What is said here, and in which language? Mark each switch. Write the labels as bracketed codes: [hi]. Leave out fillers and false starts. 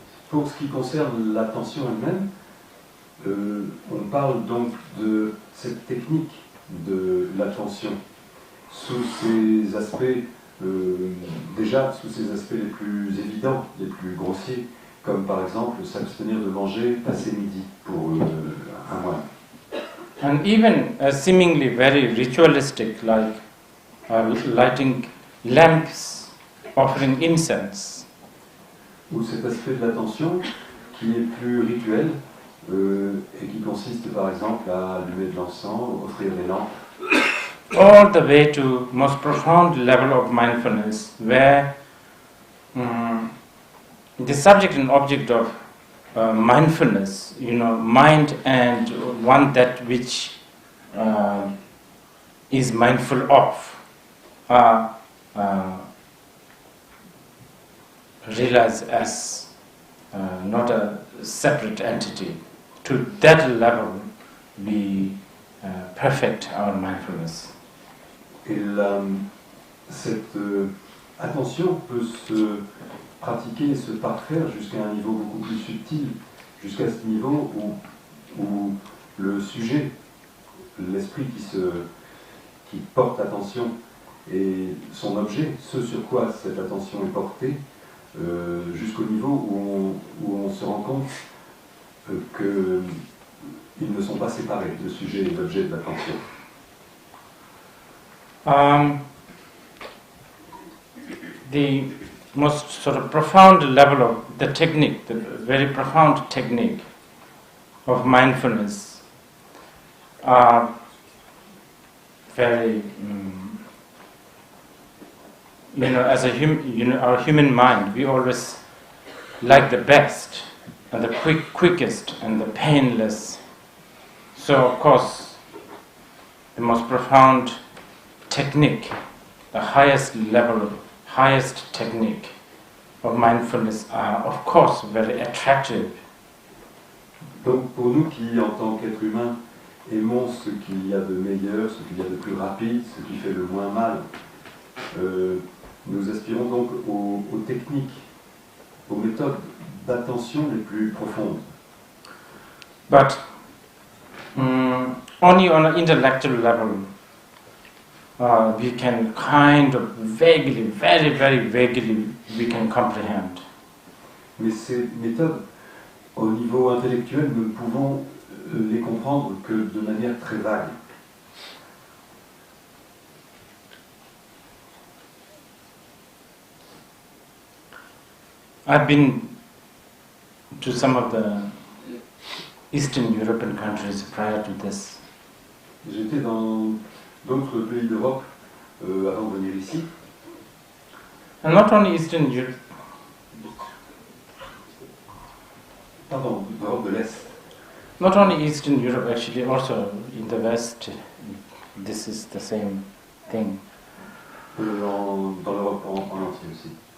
[fr] Pour ce qui concerne l'attention elle-même, on parle donc de cette technique de l'attention sous ses aspects, déjà sous ses aspects les plus évidents, les plus grossiers, comme par exemple s'abstenir de manger passé midi pour un mois. [en] And even seemingly very ritualistic, like lighting lamps, offering incense. [fr] Ou cet aspect de l'attention qui est plus rituel et qui consiste par exemple à allumer de l'encens, offrir des lampes. [en] All the way to most profound level of mindfulness, where the subject and object of mindfulness, mind and one that which is mindful of, are realized as not a separate entity. To that level, we perfect our mindfulness. [fr] Et cette attention peut se pratiquer et se parfaire jusqu'à un niveau beaucoup plus subtil, jusqu'à ce niveau où le sujet, l'esprit qui porte attention et son objet, ce sur quoi cette attention est portée, jusqu'au niveau où on se rend compte qu'ils ne sont pas séparés, le sujet et l'objet de l'attention. [en] The most sort of profound level of the technique, the very profound technique of mindfulness, are very, as a our human mind, we always like the best and the quickest and the painless. So of course, the most profound technique, the highest level, highest technique of mindfulness are of course very attractive. [fr] Donc pour nous qui, en tant qu'êtres humains, aimons ce qu'il y a de meilleur, ce qu'il y a de plus rapide, ce qui fait le moins mal, nous aspirons donc aux techniques, aux méthodes d'attention les plus profondes. [en] But only on an intellectual level, we can kind of vaguely, very, very vaguely, we can comprehend. [fr] Mais ces méthodes, au niveau intellectuel, nous ne pouvons les comprendre que de manière très vague. [en] I've been to some of the Eastern European countries prior to this. [fr] J'étais dans d'autres pays d'Europe avant de venir ici. [en] And not only Eastern Europe. [fr] Pardon, d'Europe de l'Est. [en] Not only Eastern Europe, actually, also in the West, this is the same thing. [fr] Dans l'Europe en entier aussi.